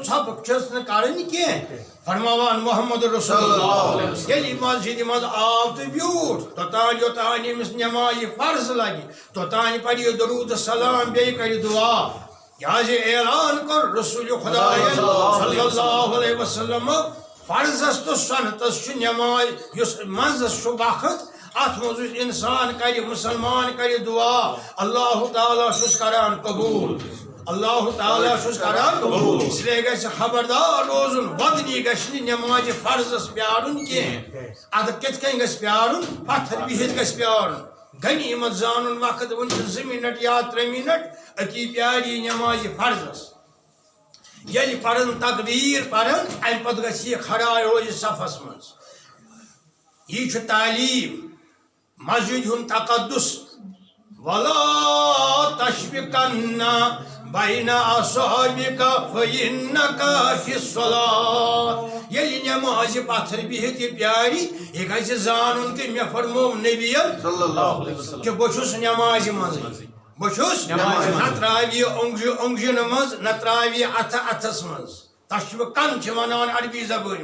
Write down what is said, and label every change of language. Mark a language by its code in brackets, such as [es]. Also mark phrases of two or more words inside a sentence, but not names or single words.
[ks] ژھۄپہٕ چھُس نہٕ کرٕنۍ کینٛہہ فرماوان محمد رسول اللہ ییٚلہِ مسجد منٛز آو تہٕ بیوٗٹھ توٚتانۍ یوٚتانۍ أمِس نمازِ فرض لگہِ توٚتانۍ پرِ یہِ درود سلام بیٚیہِ کرِ دعا لہذا اعلان کوٚر رسول خۄدایَن [ar] صلی اللہ علیہ وسلم [ks] فرضس تو سنتس چھُ نماز یُس منٛزس چھُ وقت اتھ منٛز یُس انسان کرِ مسلمان کرِ دعا اللہ تعالیٰ چھُس کران قبوٗل اللہ تعالیٰ چھُس کران قبوٗل [ur] اس لیے [ks] گژھِ خبردار روزُن وۄدنی گژھِ نہٕ نمازِ فرضس پیارُن کینٛہہ ادٕ کِتھ کٔنۍ گژھِ پیارُن پتھر بِہِتھ گژھِ پیارُن غنیمت زانُن وقت وُنہِ چھِ 2 منٹ یا 3 منٹ أتی پیاری نمازِ فرضس ییٚلہِ پرن تقبیٖر پرن امہِ پتہٕ گژھِ یہِ کھڑا روزِ صفس منٛز یہِ چھُ تعلیٖم مسجد ہُنٛد تقدس [ar] ولا تشبكن بين أصحابك فإنك في الصلاة [ks] ییٚلہِ نمازِ پتھر بِہِتھ یہِ پیارِ یہِ گژھِ زانُن کہِ مےٚ فرموو نبیَن [ar] صلی اللہ علیہ وسلم [ks] کہِ بہٕ چھُس نمازِ منٛزٕے بہٕ چھُس نہ ترٛاوِ یہِ اوٚنٛگجن منٛز نہ ترٛاوِ یہِ اَتھٕ اَتھس منٛز تشبكن چھِ ونان عربی زبٲنۍ